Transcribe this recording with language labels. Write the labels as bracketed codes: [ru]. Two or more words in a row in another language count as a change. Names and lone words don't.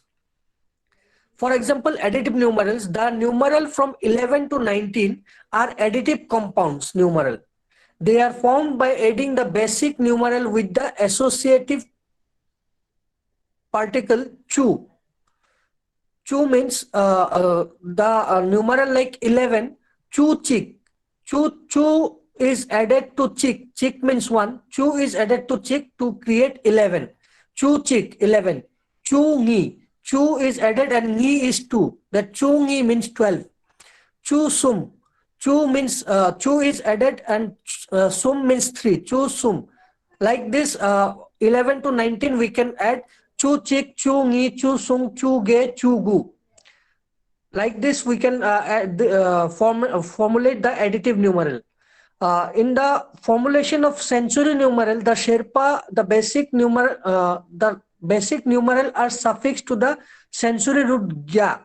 [en] For example, additive numerals, the numeral from 11 to 19 are additive compounds numeral. They are formed by adding the basic numeral with the associative particle chu. Chu means the numeral like 11, [xsr] chu chik. [en] Chu is added to chik. Chik means 1. Chu is added to chik to create 11. [xsr] Chu chik [en] 11. [xsr] Chu ni. [en] Chu is added and ni is 2. That chu ni means 12. [xsr] Chu sum. [en] Chu means chu is added and sum means 3. [xsr] Chu sum. [en] Like this 11 to 19 we can add [xsr] chu chik, chu ni, chu sum, chu ge, chu gu. [en] Like this we can formulate the additive numeral. In the formulation of century numeral, the Sherpa, the basic numeral are suffixed to the century root gya.